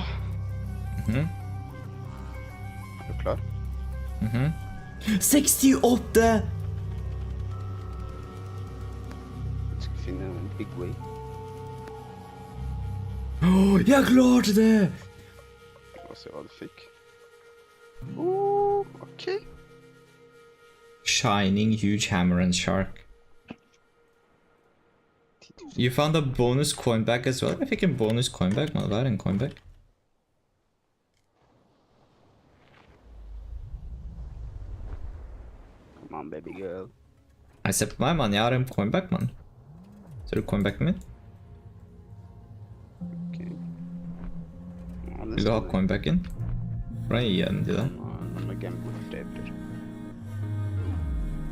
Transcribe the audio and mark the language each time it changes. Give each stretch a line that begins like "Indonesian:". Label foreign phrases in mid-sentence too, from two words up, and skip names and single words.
Norwegian: Er du klar? 68! Vi skal finne en
English: big way.
Norwegian: Jeg klarte det! La oss se hva du fikk. Ok.
English: Shining huge hammer and shark. You found a bonus coinback as well.
Norwegian: Jeg fikk en
English: bonus coinback.
Norwegian: Må det være en coinback?
English: Come on, baby girl.
Norwegian: Nei, se på meg, mann. Jeg har en coinback, mann. Ser du coinbacken min? Ok. Vil du ha coinbacken? Hvordan gir jeg den til deg? Nå må jeg gamble for det.